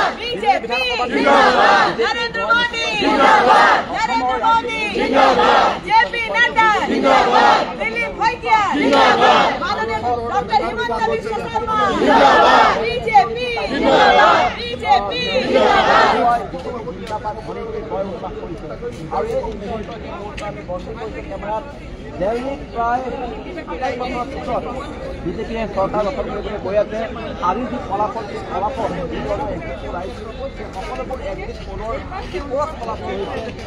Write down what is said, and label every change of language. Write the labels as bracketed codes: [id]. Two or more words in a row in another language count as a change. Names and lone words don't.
[hi] बीजेपी जिंदाबाद नरेंद्र मोदी जिंदाबाद नरेंद्र मोदी जिंदाबाद जेपी नड्डा जिंदाबाद दिलीप शइकिया जिंदाबाद माननीय डॉक्टर हिमंत बिश्व शर्मा जिंदाबाद बीजेपी जिंदाबाद बीजेपी [as] দৈনিক প্ৰায় পিছত বিজেপিয়ে চৰকাৰ গঠন কৰিবলৈ গৈ আছে আৰু যি ফলাফল সকলোবোৰ [en] exit poll [as] ওপৰত ফলাফল হৈছে